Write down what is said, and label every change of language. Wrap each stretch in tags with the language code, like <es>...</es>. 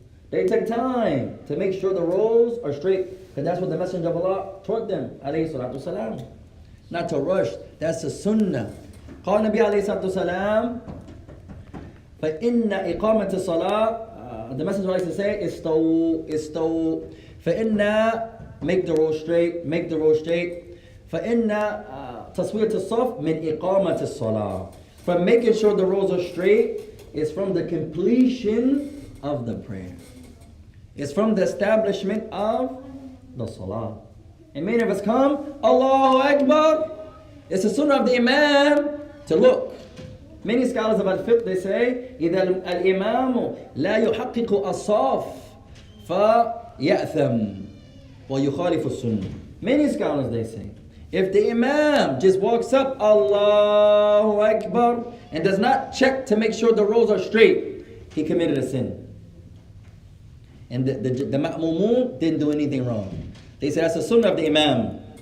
<en>They took time to make sure the rows are straight. Because that's what the Messenger of Allah taught them. Alayhi salatu salam. Not to rush. That's the sunnah.</en> <ar>قال النبي عليه الصلاة والسلام فإن إقامة الصلاة</ar> <en>the Messenger likes to say</en> <ar>استو فإن</ar> <en>make the row straight</en> <ar>فإن تصوية الصف من إقامة الصلاة.</ar> <en>From making sure the rows are straight is from the completion of the prayer. It's from the establishment of the salah. And many of us come, Allahu Akbar. It's the sunnah of the Imam to look. Many scholars of al-fiqh, they say,</en> <ar>إذا الإمام لا يحقق الصف فيأثم ويخالف السنة.</ar> <en>Many scholars, they say, if the Imam just walks up, Allahu Akbar, and does not check to make sure the rows are straight, he committed a sin. And the ma'mumun didn't do anything wrong. They say that's the sunnah of the Imam.</en>